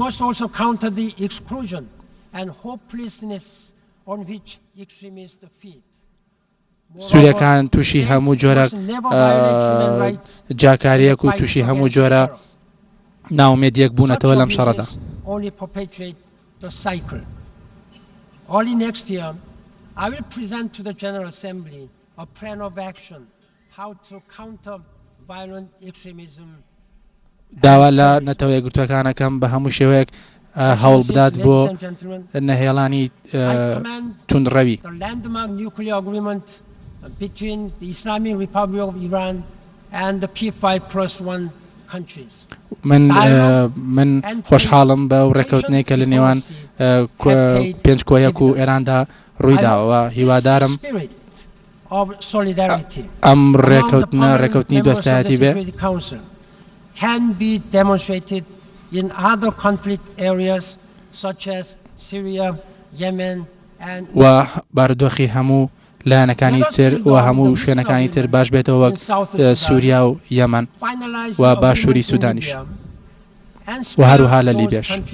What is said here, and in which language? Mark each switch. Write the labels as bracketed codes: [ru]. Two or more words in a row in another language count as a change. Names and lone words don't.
[ckb] سووریەکان تووشی هەموو جۆرە جاکاریەک و تووشی هەموو جۆرە ناومێدیەک بوونەتەوە لەم شەڕەدا. [en] Early next year, I will present to the General Assembly a plan of action how to counter violent extremism. [ckb] داوا لە نەتەوە یەکگرتووەکانەکەم بە هەموو شێوەیەک هەوڵ بدات بۆ نەهێڵانی توندڕەوی. [en] The landmark nuclear agreement between the Islamic Republic of Iran and the P5+1 countries. [ckb] من خۆشحاڵم بە ڕێکەوتنەی کە لە نێوان پێنج کۆیەک و ئێراندا ڕوویداوە. هیوادارم ئەم ڕێکەوتنی دۆستایەتی بێ و بارودۆخی هەموو لایەنەکانی تر و هەموو شوێنەکانی تر باش بێتەوە وەک سووریا و یەمەن و باشووری سوودانیش و هەروها لە لیبیاش